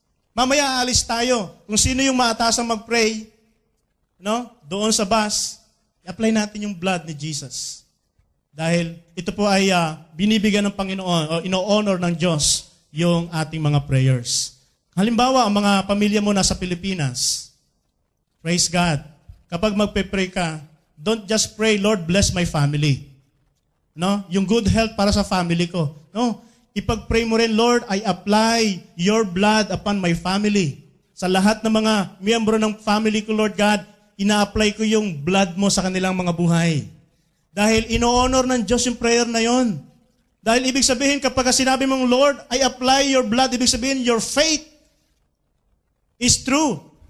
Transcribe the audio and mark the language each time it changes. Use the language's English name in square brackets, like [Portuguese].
[Filipino] Mamaya aalis tayo. Kung sino yung maatasang mag-pray, doon sa bus, i-apply natin yung blood ni Jesus. Dahil ito po ay binibigyan ng Panginoon o ino-honor ng Diyos yung ating mga prayers. Halimbawa, ang mga pamilya mo nasa Pilipinas, praise God. Kapag magpe-pray ka, [English] don't just pray, Lord, bless my family. [Filipino] Yung good health para sa family ko. Ipag-pray mo rin, [English] Lord, I apply your blood upon my family. [Filipino] Sa lahat ng mga miyembro ng family ko, Lord God, ina-apply ko yung blood mo sa kanilang mga buhay. Dahil ino-honor ng Diyos yung prayer na yon. Dahil ibig sabihin, kapag sinabi mong, [English] Lord, I apply your blood, [Filipino] ibig sabihin, [English] your faith is true.